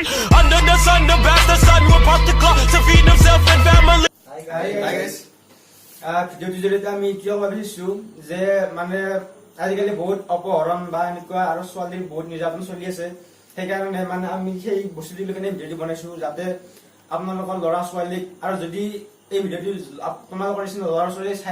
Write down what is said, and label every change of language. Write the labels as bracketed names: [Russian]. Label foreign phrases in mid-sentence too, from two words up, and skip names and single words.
[English] Under the sun, the bastard son will pop the clock to feed himself and family. Hi guys. [Assamese] ভিডিওটো আমি কিয় ভাবিছো যে মানে আজিকালি বহুত অপহৰণ বা এনেকুৱা আৰু ছোৱালীৰ বহুত নিৰ্যাতন চলি আছে সেইকাৰণে মানে আমি সেই বস্তুটো লৈ কেনে ভিডিঅ' বনাইছো যাতে আপোনালোকৰ ল'ৰা ছোৱালীক আৰু যদি এই ভিডিঅ'টো তোমালোকৰ নিচিনা ল'ৰা ছোৱালী